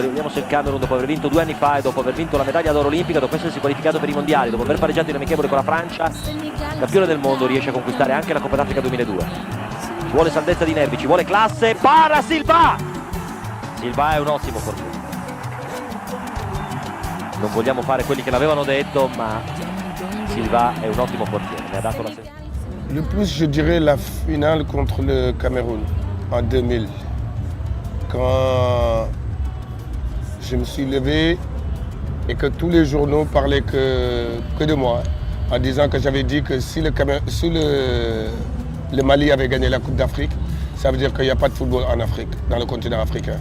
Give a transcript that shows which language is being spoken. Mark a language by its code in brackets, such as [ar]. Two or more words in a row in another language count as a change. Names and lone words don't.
[it] Vediamo se il Camerun, dopo aver vinto 2 anni fa e dopo aver vinto la medaglia d'oro olimpica, dopo essersi qualificato per i mondiali, dopo aver pareggiato in amichevole con la Francia, campione del mondo, riesce a conquistare anche la Coppa d'Africa 2002. Ci vuole saldezza di nervi, ci vuole classe. Para Silva! Silva è un ottimo portiere. Non vogliamo fare quelli che l'avevano detto, ma Silva è un ottimo portiere. Mi ha dato la sensazione. [fr] Le plus, je dirais, la finale contre le Cameroun en 2000. Quand je me suis levé et que tous les journaux parlaient que de moi, en disant que j'avais dit que si le Mali avait gagné la Coupe d'Afrique, ça veut dire qu'il n'y a pas de football en Afrique, dans le continent africain.